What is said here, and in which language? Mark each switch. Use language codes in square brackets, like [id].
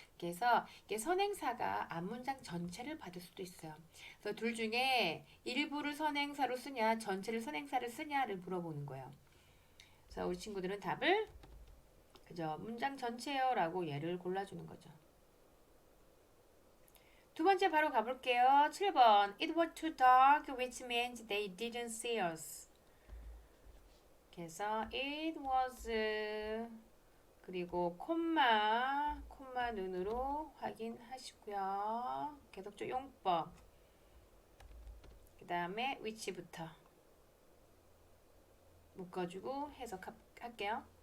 [ko] 그래서 이게 선행사가 앞문장 전체를 받을 수도 있어요. 그래서 둘 중에 일부를 선행사로 쓰냐, 전체를 선행사를 쓰냐를 물어보는 거예요. 그래서 우리 친구들은 답을 그죠? 문장 전체요 라고 얘를 골라주는 거죠. 두 번째 바로 가볼게요. 7번. [en] It was too dark, which means they didn't see us. [ko] 그래서 [en] it was [ko] 그리고 콤마 눈으로 확인하시고요. 계속적 용법. 그 다음에 which부터 묶어주고 해석할게요.